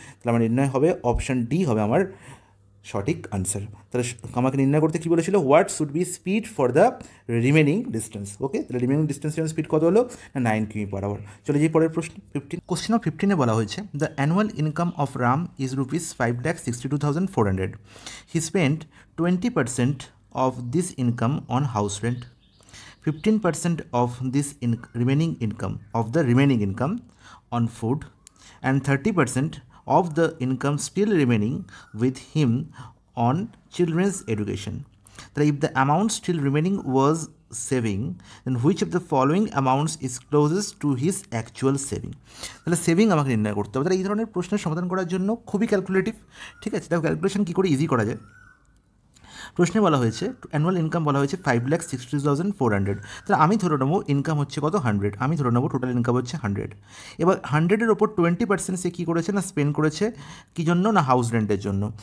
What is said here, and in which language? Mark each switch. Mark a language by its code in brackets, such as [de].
[bn] তাহলে আমার নির্ণয় হবে অপশান ডি হবে আমার সঠিক আনসার। তাহলে আমাকে নির্ণয় করতে কী বলেছিল [en] What should be speed for the remaining distance. [bn] ওকে, তাহলে রিমেনিং ডিস্টেন্সের স্পিড কত হলো না 9 কিমি/আওয়ার। চলে যাই পরের প্রশ্ন 15। [en] question of 15-এ [bn] বলা হয়েছে [en] The annual income of Ram is ₹5,62,400. He spend 20% of this income on house rent, 15% of this remaining income on food, and 30% of the income still remaining with him on children's education. That if the amount still remaining was saving, then which of the following amounts is closest to his actual saving? [bn] তাহলে saving আমাকে নির্ণয় করতে হবে। তাহলে এই ধরনের প্রশ্নের সমাধান করার জন্য খুবই ক্যালকুলেটিভ, ঠিক আছে। তাহলে ক্যালকুলেশন কী করে ইজি করা যায়, প্রশ্নে বলা হয়েছে অ্যানুয়াল ইনকাম বলা হয়েছে 5,62,400। তাহলে আমি ধরে নেবো ইনকাম হচ্ছে কত 100, আমি ধরে নেবো টোটাল ইনকাম হচ্ছে 100। এবার 100-এর ওপর 20% সে কী করেছে না স্পেন্ড করেছে কী জন্য না হাউস রেন্টের জন্য।